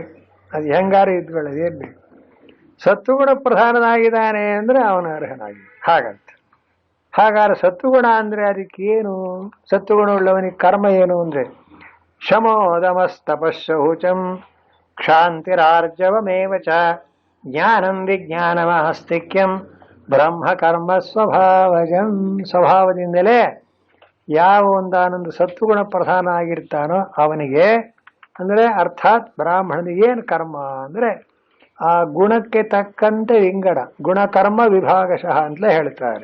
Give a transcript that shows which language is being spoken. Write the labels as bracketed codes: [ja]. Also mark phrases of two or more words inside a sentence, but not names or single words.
[kn] ಅದು ಹೆಂಗಾರು ಇದ್ಕೊಳ್ಳೋದು, ಏನ್ ಬೇಕು. ಸತ್ವಗುಣ ಪ್ರಧಾನನಾಗಿದ್ದಾನೆ ಅಂದ್ರೆ ಅವನ ಅರ್ಹನಾಗಿ ಹಾಗಂತ. ಹಾಗಾದ್ರೆ ಸತ್ವಗುಣ ಅಂದ್ರೆ ಅದಕ್ಕೆ ಏನು? ಸತ್ವಗುಣ ಉಳ್ಳವನಿಗೆ ಕರ್ಮ ಏನು ಅಂದ್ರೆ [sa] ಶಮೋದಮಸ್ತಪಶೌಚಂ ಕ್ಷಾಂತಿರಾರ್ಜವಮೇವ ಚ ಜ್ಞಾನಂ ವಿಜ್ಞಾನಮಾಸ್ತಿಕ್ಯಂ ಬ್ರಹ್ಮ ಕರ್ಮ ಸ್ವಭಾವಜಂ. [kn] ಸ್ವಭಾವದಿಂದಲೇ ಯಾವ ಒಂದಾನೊಂದು ಸತ್ವಗುಣ ಪ್ರಧಾನ ಆಗಿರ್ತಾನೋ ಅವನಿಗೆ ಅಂದ್ರೆ ಅರ್ಥಾತ್ ಬ್ರಾಹ್ಮಣನಿಗೆ ಏನು ಕರ್ಮ ಅಂದ್ರೆ ಆ ಗುಣಕ್ಕೆ ತಕ್ಕಂತೆ ವಿಂಗಡ, [sa] ಗುಣಕರ್ಮ ವಿಭಾಗಶಃ [kn] ಅಂತಲೇ ಹೇಳ್ತಾರೆ.